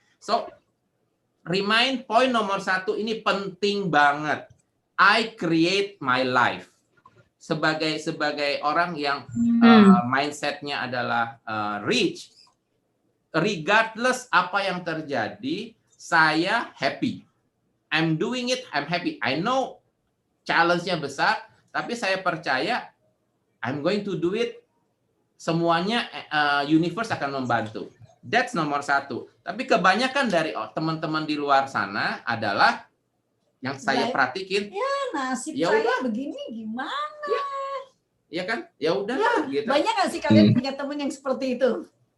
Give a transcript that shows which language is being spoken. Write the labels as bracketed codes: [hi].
[en] So, remind point [id] nomor satu ini penting banget. [en] I create my life. [id] Sebagai orang yang mindsetnya adalah rich, regardless apa yang terjadi, saya happy. [en] I'm doing it, I'm happy. I know challenge-nya [id] besar, tapi saya percaya [en] I'm going to do it. [id] Semuanya universe akan membantu. [en] That's [id] nomor satu. Tapi kebanyakan dari teman-teman di luar sana adalah yang saya perhatikin. Ya nasib ya saya udah, begini gimana? Ya kan? Ya udah gitu. Banyak nggak sih kalian punya teman yang seperti itu?